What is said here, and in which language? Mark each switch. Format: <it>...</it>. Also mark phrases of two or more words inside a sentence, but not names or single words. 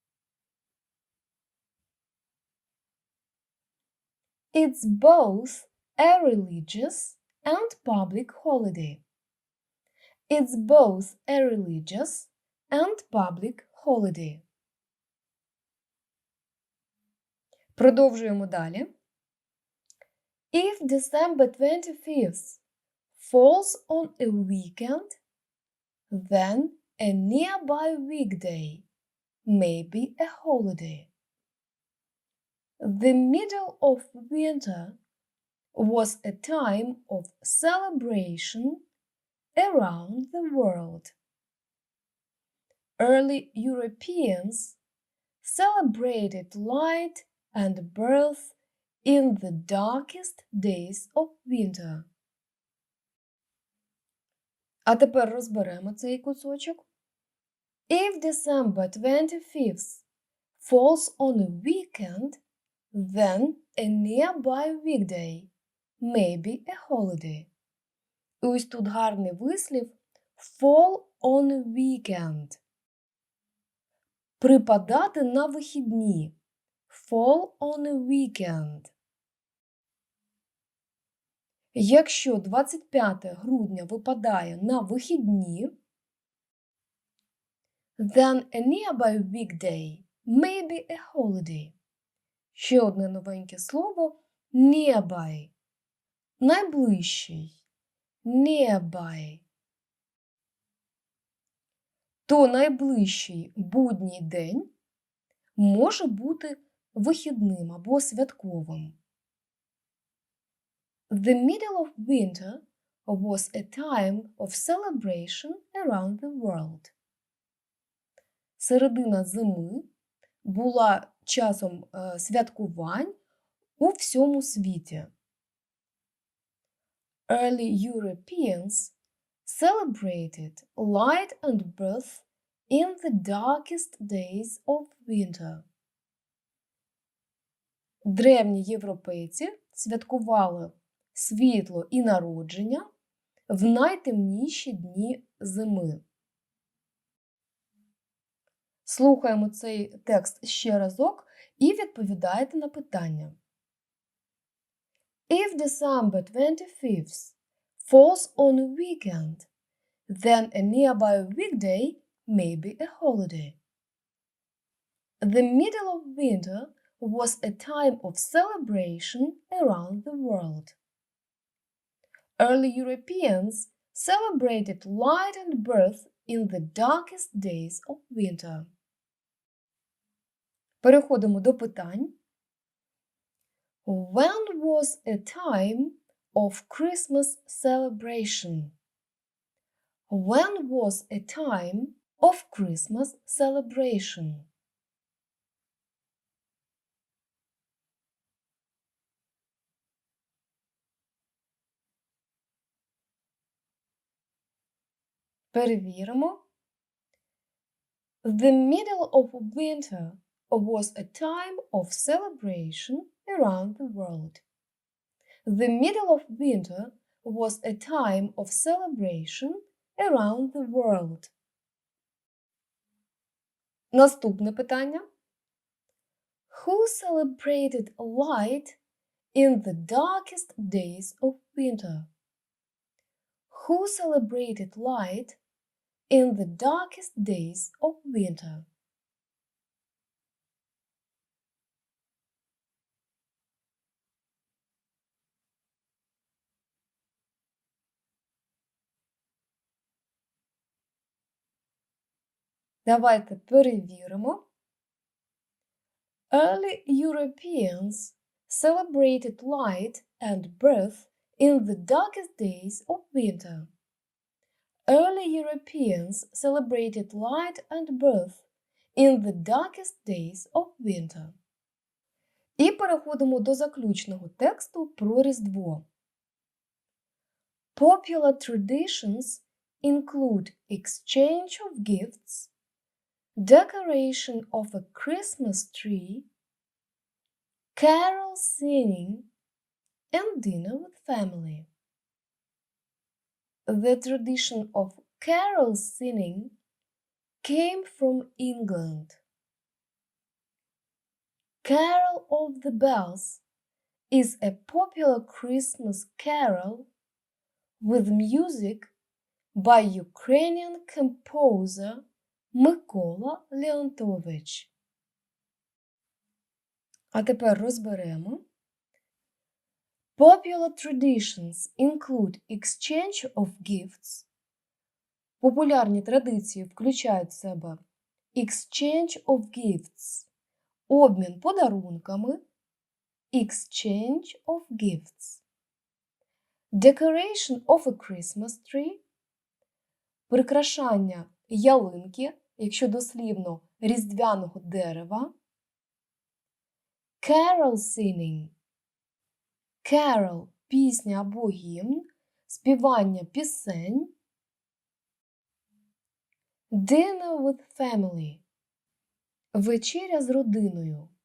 <en>It's both a religious and public holiday. It's both a religious and public holiday.</en> <uk>Продовжуємо далі.</uk> <en>If December 25th falls on a weekend, then a nearby weekday may be a holiday. The middle of winter was a time of celebration around the world. Early Europeans celebrated light and birth in the darkest days of winter.</en> <uk>А тепер розберемо цей кусочок.</uk> <en>If December 25th falls on a weekend, then a nearby weekday may be a holiday.</en> <uk>І ось тут гарний вислів</uk> <en>fall on a weekend.</en> <uk>Припадати на вихідні.</uk> <en>Fall on a weekend.</en> <uk>Якщо 25 грудня випадає на вихідні,</uk> <en>then a nearby weekday may be a holiday.</en> <uk>Ще одне новеньке слово – nearby. Найближчий. Nearby. То найближчий будній день може бути вихідним або святковим.</uk> <en>The middle of winter was a time of celebration around the world.</en> <uk>Середина зими була часом святкувань у всьому світі.</uk> <en>Early Europeans celebrated light and birth in the darkest days of winter.</en> <uk>Древні європейці святкували світло і народження в найтемніші дні зими. Слухаємо цей текст ще разок і відповідаєте на питання.</uk> <en>If December 25th falls on a weekend, then a nearby weekday may be a holiday. The middle of winter was a time of celebration around the world. Early Europeans celebrated light and birth in the darkest days of winter.</en> <uk>Переходимо до питань.</uk> <en>When was a time of Christmas celebration? When was a time of Christmas celebration?</en> <uk>Перевіримо.</uk> <en>The middle of winter was a time of celebration around the world. The middle of winter was a time of celebration around the world.</en> <uk>Наступне питання.</uk> <en>Who celebrated light in the darkest days of winter? Who celebrated light in the darkest days of winter?</en> <uk>Давайте перевіримо.</uk> <en>Early Europeans celebrated light and birth in the darkest days of winter. Early Europeans celebrated light and birth in the darkest days of winter.</en> <uk>І переходимо до заключного тексту про Різдво.</uk> <en>Popular traditions include exchange of gifts, decoration of a Christmas tree, carol singing, and dinner with family. The tradition of carol singing came from England. Carol of the Bells is a popular Christmas carol with music by Ukrainian composer Микола Леонтович.</en> <uk>А тепер розберемо.</uk> <en>Popular traditions include exchange of gifts.</en> <uk>Популярні традиції включають в себе</uk> <en>exchange of gifts –</en> <uk>обмін подарунками,</uk> <en>exchange of gifts. Decoration of a Christmas tree –</en> <uk>прикрашання ялинки, якщо дослівно різдвяного дерева.</uk> <en>Carol singing – carol –</en> <uk>пісня або гімн, співання пісень.</uk> <en>Dinner with family –</en> <uk>вечеря з родиною.</uk>